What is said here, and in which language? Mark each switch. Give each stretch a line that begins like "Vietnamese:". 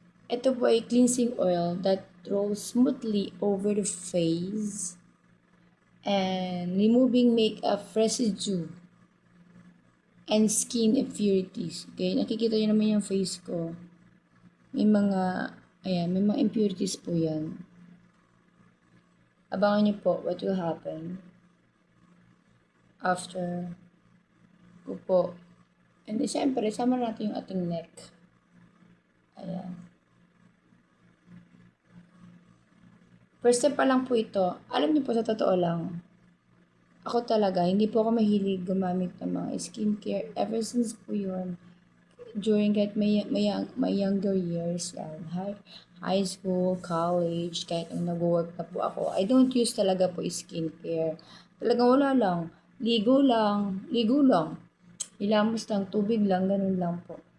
Filipino: Ito po ay
English: cleansing oil that rolls smoothly over the face and removing makeup residue and skin impurities.
Filipino: Okay, nakikita nyo naman yung face ko. May mga impurities po yan. Abangan nyo po
English: what will happen after
Filipino: ko po. And siyempre, sama natin yung ating neck. Ayan. First step pa lang po ito. Alam niyo po, sa totoo lang, ako talaga, hindi po ako mahilig gumamit ng mga skincare. Ever since po yun, during kahit my younger years, yan, high school, college, kahit nung nag-work na po ako,
English: I don't use
Filipino: talaga po skincare. Talagang wala lang. Ligo lang. Ilamos lang, tubig lang, ganun lang po.